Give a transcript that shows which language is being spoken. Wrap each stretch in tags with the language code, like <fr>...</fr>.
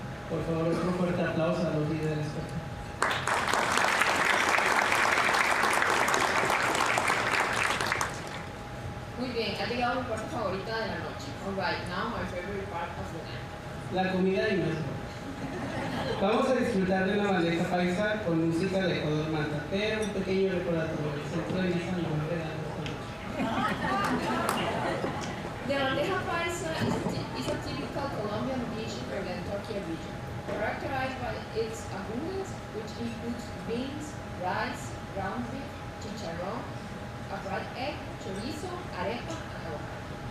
<es>Por favor, un fuerte aplauso a los líderes. Muy bien, ha llegado mi parte favorita de la noche.</es> <en>Alright, now my favorite part of the night.</en> <es>La comida y nuestro. Vamos a disfrutar de una bandeja paisa con música de Ecuador Manta, pero un pequeño recordatorio. El centro de mesa no va a quedar</es> <en>The bandeja paisa is a typical Colombian dish from the Antioquia region, characterized by its abundance, which includes beans, rice, ground beef, chicharrón, a fried egg, chorizo, arepa, and avocado.</en>